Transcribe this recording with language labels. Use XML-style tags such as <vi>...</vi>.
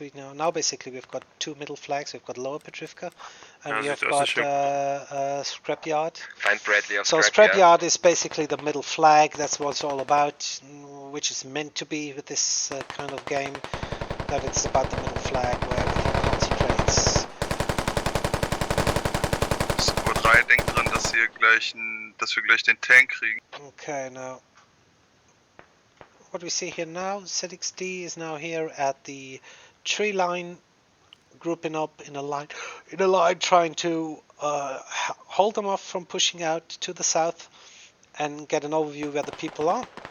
<en>We know now basically we've got 2 middle flags. We've got Lower Petrivka and we have got Scrapyard.</en> <de>Find Bradley auf</de> <en>So Scrapyard is basically the middle flag. That's what it's all about, which is meant to be with this kind of game. That it's about the middle flag where everything concentrates.</en> <de>Squad 3, denkt dran, dass ihr dass wir gleich den Tank kriegen.</de> <en>Okay, now what we see here now, ZXD is now here at the tree line, grouping up in a line, trying to hold them off from pushing out to the south and get an overview where the people are.</en>